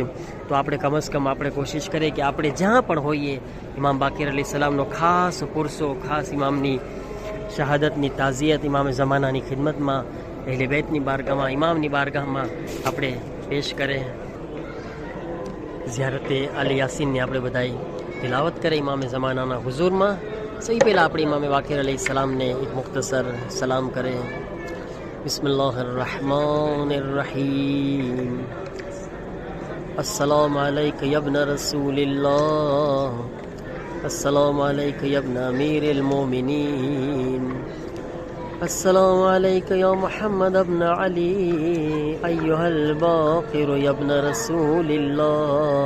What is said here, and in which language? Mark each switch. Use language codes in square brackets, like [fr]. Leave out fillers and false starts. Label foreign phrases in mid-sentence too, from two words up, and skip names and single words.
[gu] તો આપણે કમસ કમ આપણે કોશિશ કરીએ કે આપણે જ્યાં પણ હોઈએ ઇમામ બાકીર અલૈહિસ્સલામનો ખાસ પુરસો, ખાસ ઇમામની શહાદતની તાઝિયત, ઇમામે ઝમાનાની ખિદમતમાં, અહેલે બેતની બારગાહમાં, ઇમામની બારગાહમાં આપણે પેશ કરે. ઝિયારતે આલ યાસીનની આપણે બધાય તિલાવત કરે ઇમામે ઝમાનાના હુઝુરમાં. સૌથી પહેલાં આપણે ઇમામે બાકીર અલૈહિસ્સલામને એક મુખ્તસર સલામ કરે. [ar] بسم الله الرحمن الرحيم. السلام عليك يا ابن رسول الله، السلام عليك يا ابن أمير المؤمنين، السلام عليك يا محمد بن علي أيها الباقر يا ابن رسول الله,